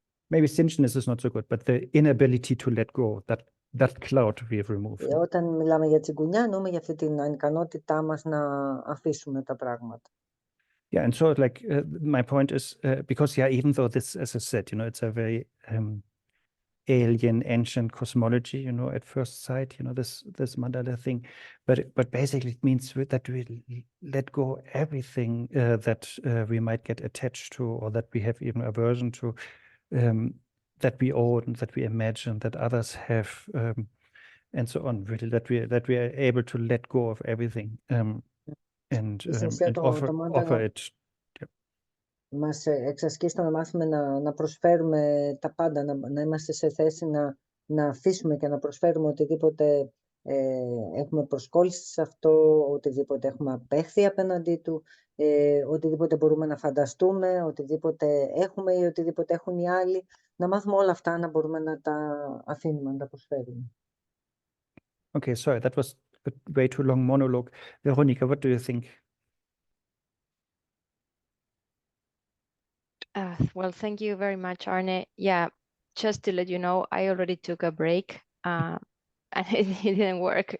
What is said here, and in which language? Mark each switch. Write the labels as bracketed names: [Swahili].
[English] Maybe stinginess is not so good, but the inability to let go, that cloud we have removed. [Greek] Όταν μιλάμε για τσιγκουνιά, εννοούμε για αυτή την ανικανότητά μας να αφήσουμε τα πράγματα. [English] Yeah, and so my point is, because even though this, as I said, it's a very alien, ancient cosmology, at first sight, this mandala thing, but basically it means that we let go everything that we might get attached to, or that we have even aversion to, that we own, that we imagine, that others have, and so on. Really, that we are able to let go of everything and offer it. [Greek] Μας εξασκεί στο να μάθουμε να προσφέρουμε τα πάντα, να είμαστε σε θέση να αφήσουμε και να προσφέρουμε οτιδήποτε έχουμε προσκόλληση σε αυτό, οτιδήποτε έχουμε απέχθει απέναντί του, οτιδήποτε μπορούμε να φανταστούμε, οτιδήποτε έχουμε ή οτιδήποτε έχουν οι άλλοι, να μάθουμε όλα αυτά, να μπορούμε να τα αφήνουμε, να τα προσφέρουμε. [English] Okay, sorry, that was a way too long monologue. Veronica, what do you think? Well, thank you very much, Arne. Yeah, just to let you know, I already took a break and it didn't work.